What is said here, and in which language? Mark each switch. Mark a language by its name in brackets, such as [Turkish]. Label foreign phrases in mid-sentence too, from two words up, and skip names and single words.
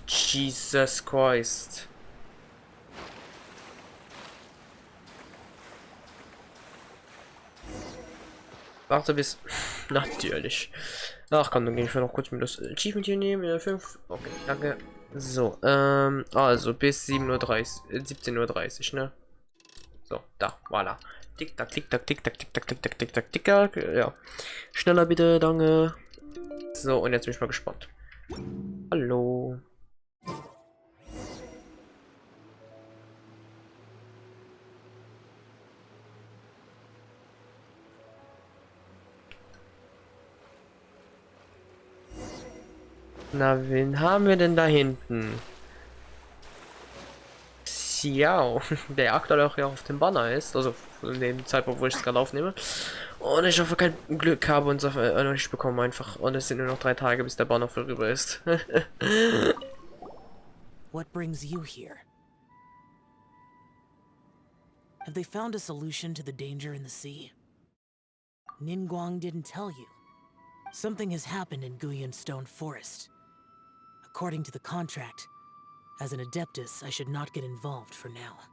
[German] Jesus Christ. Warte bis... Natürlich. Ach komm, dann gehe ich noch kurz mit das Achievement hier nehmen. 5. Okay, danke. So, also bis 7:30 Uhr, 17:30 Uhr, ne? So, da, voilà. Tick-Tack, Tick-Tack, Tick-Tack, Tick-Tack, Tick-Tack, Tick-Tack, Tick-Tack. Ja. Schneller bitte, danke. So, und jetzt bin ich mal gespannt. Hallo. Na, wen haben wir denn da hinten? Xiao, der aktuell auch ja auf dem Banner ist, also in dem Zeitpunkt, wo ich es gerade aufnehme. Und ich hoffe, kein Glück habe und es noch nicht bekommen einfach. Und es sind nur noch 3 Tage, bis der Banner vorüber ist. [English] What brings you here? Have they found a solution to the danger in the sea? Ningguang didn't tell you. Something has happened in Guyan Stone Forest. According to the contract, as an Adeptus, I should not get involved for now.